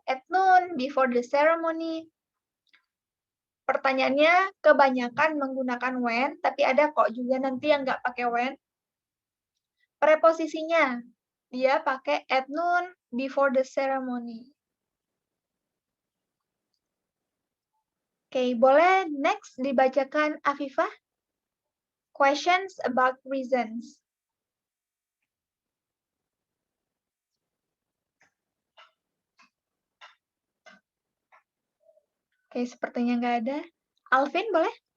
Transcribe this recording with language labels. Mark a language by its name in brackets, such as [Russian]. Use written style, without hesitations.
[English] At noon, before the ceremony. [Indonesian] Pertanyaannya kebanyakan menggunakan when, tapi ada kok juga nanti yang nggak pakai when. Preposisinya, dia pakai [English] at noon, before the ceremony. [Indonesian] Oke, boleh next dibacakan Afifah? [English] Questions about reasons. [Indonesian] Oke, sepertinya nggak ada. Alvin, boleh?